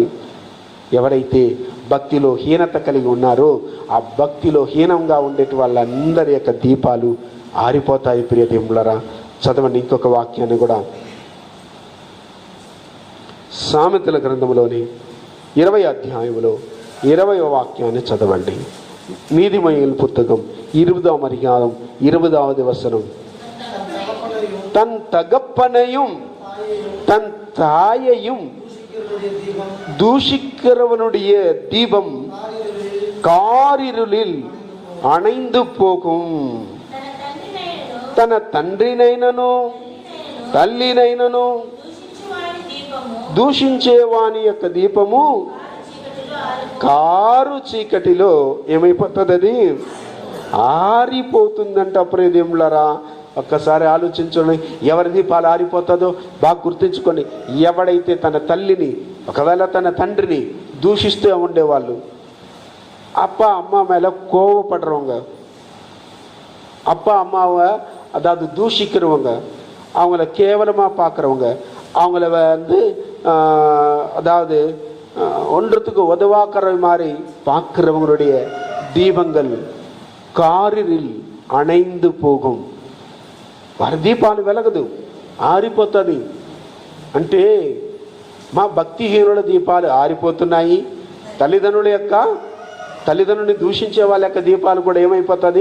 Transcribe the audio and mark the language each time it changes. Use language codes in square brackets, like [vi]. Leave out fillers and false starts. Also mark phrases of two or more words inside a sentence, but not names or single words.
[te] ఎవరైతే భక్తిలో హీనత కలిగి ఉన్నారో ఆ భక్తిలో హీనంగా ఉండేటి వాళ్ళందరి యొక్క దీపాలు ఆరిపోతాయి. ప్రియ దేవుళ్ళారా, చదవండి ఇంకొక వాక్యాన్ని కూడా. సామెతల గ్రంథంలోని 20వ అధ్యాయంలో 20వ వాక్యాన్ని చదవండి. నీతిమంతుల పుస్తకం 20వ అధికారం 20వ వచనం. [ta] தன் தகப்பனையும் தன் தாயையும் தூஷிக்கிறவனுடைய தீபம் காரிருளில் அணைந்து போகும். [te] తన తండ్రినైనను తల్లినైనను దూషించేవాని యొక్క దీపము కారు చీకటిలో ఏమైపోతుంది? అది ఆరిపోతుందంట. ప్రియదేములారా, ఒక్కసారి ఆలోచించండి. ఎవరి దీపాలు ఆరిపోతుందో బాగా గుర్తుంచుకోండి. ఎవడైతే తన తల్లిని, ఒకవేళ తన తండ్రిని దూషిస్తూ ఉండేవాళ్ళు, [ta] அப்பா அம்மா மேலே கோவப்படுறவங்க, அப்பா அம்மாவை அதாவது தூஷிக்கிறவங்க, அவங்கள கேவலமாக பார்க்குறவங்க, அவங்கள அதாவது ஒன்றத்துக்கு உதவாக்குற மாதிரி பார்க்குறவங்களுடைய தீபங்கள் காரிருளில் அணைந்து போகும். [te] వారి దీపాలు వెలగదు, ఆరిపోతుంది. అంటే మా భక్తిహీనుల దీపాలు ఆరిపోతున్నాయి. తల్లిదండ్రులని దూషించే వాళ్ళ యొక్క దీపాలు కూడా ఏమైపోతుంది?